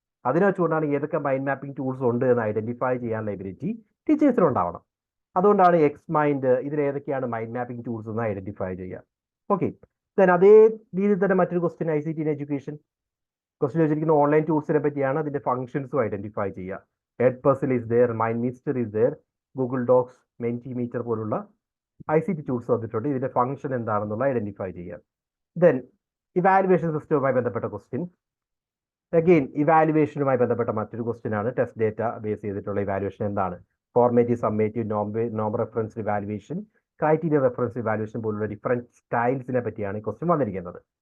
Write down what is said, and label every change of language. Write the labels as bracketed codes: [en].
[ml] അതിനെ വെച്ചുകൊണ്ടാണ് ഏതൊക്കെ മൈൻഡ് മാപ്പിംഗ് ടൂൾസ് ഉണ്ട് എന്ന് ഐഡന്റിഫൈ ചെയ്യാനുള്ള എബിലിറ്റി ടീച്ചേഴ്സിനുണ്ടാവണം. അതുകൊണ്ടാണ് XMind ഇതിൽ ഏതൊക്കെയാണ് മൈൻഡ് മാപ്പിംഗ് ടൂൾസ് എന്ന് ഐഡന്റിഫൈ ചെയ്യുക. ഓക്കെ, ദെൻ അതേ രീതിയിൽ തന്നെ മറ്റൊരു question ICT in education question ചോദിച്ചിരിക്കുന്ന ഓൺലൈൻ ടൂൾസിനെ പറ്റിയാണ്. അതിന്റെ ഫംഗ്ഷൻസും ഐഡന്റിഫൈ ചെയ്യുക. [en] Edpuzzle is there, MindMeister is there, Google Docs, Mentimeter [ml] പോലുള്ള ICT ടൂൾസ് വന്നിട്ടുണ്ട്. ഇതിന്റെ ഫംഗ്ഷൻ എന്താണെന്നുള്ള ഐഡന്റിഫൈ ചെയ്യുക. ദെൻ ഇവാലുവേഷൻ സിസ്റ്റവുമായി ബന്ധപ്പെട്ട ക്വസ്റ്റ്യൻ, അഗെയിൻ ഇവാലുവേഷനുമായി ബന്ധപ്പെട്ട മറ്റൊരു ക്വസ്റ്റ്യൻ ആണ്. ടെസ്റ്റ് ഡേറ്റ ബേസ് ചെയ്തിട്ടുള്ള ഇവാലുവേഷൻ എന്താണ്? ഫോർമേറ്റീവ്, സമ്മേറ്റീവ്, നോം reference evaluation, criteria reference evaluation പോലുള്ള ഡിഫറെൻറ്റ് സ്റ്റൈൽസിനെ പറ്റിയാണ് ഈ ക്വസ്റ്റ്യൻ വന്നിരിക്കുന്നത്.